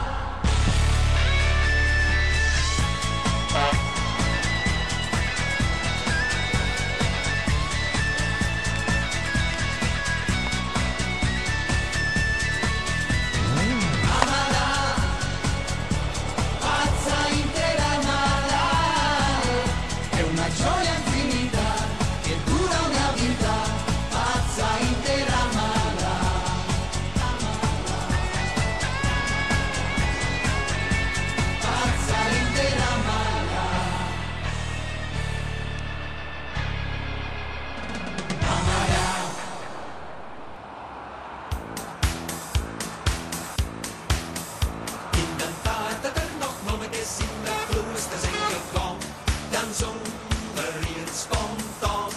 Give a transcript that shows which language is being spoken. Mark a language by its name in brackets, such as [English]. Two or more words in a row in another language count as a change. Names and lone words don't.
[Italian] Amala, pazza intera amala, è una gioia infinita che dura una vita, pazza intera amala. Pazza intera amala. Amala. [Dutch] In den tijd dat er nog mannetjes in de klooster zijn gegaan, dan zongen hier spontaan.